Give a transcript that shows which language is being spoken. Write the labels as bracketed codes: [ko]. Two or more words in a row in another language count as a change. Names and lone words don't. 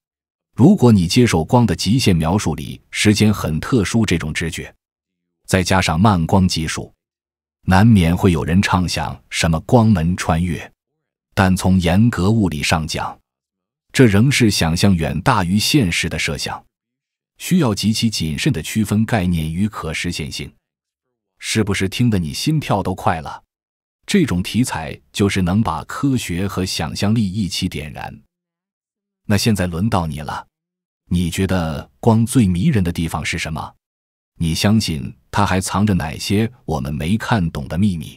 [zh] 如果你接受光的極限描述裡時間很特殊這種直覺，再加上慢光技術，難免會有人暢想什麼光門穿越。但從嚴格物理上講，這仍是想象遠大於現實的設想，需要極其謹慎地區分概念與可實現性。是不是聽得你心跳都快了？這種題材就是能把科學和想象力一起點燃。那現在輪到你了，你覺得光最迷人的地方是什麼？你相信它還藏着哪些我們沒看懂的秘密？